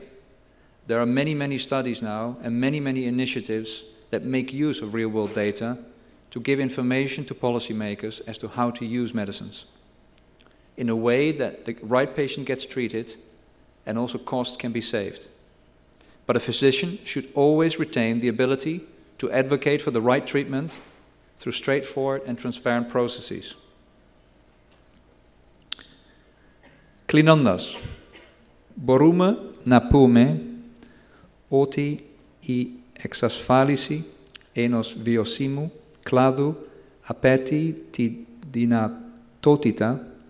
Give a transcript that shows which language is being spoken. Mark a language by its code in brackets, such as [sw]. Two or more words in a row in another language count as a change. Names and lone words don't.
[en] There are many, many studies now and many, many initiatives that make use of real-world data to give information to policymakers as to how to use medicines in a way that the right patient gets treated and also costs can be saved. But a physician should always retain the ability to advocate for the right treatment through straightforward and transparent processes. [el] Κλείνοντας, μπορούμε να πούμε ότι η εξασφάλιση ενός βιωσίμου κλάδου απαιτεί τη δυνατότητα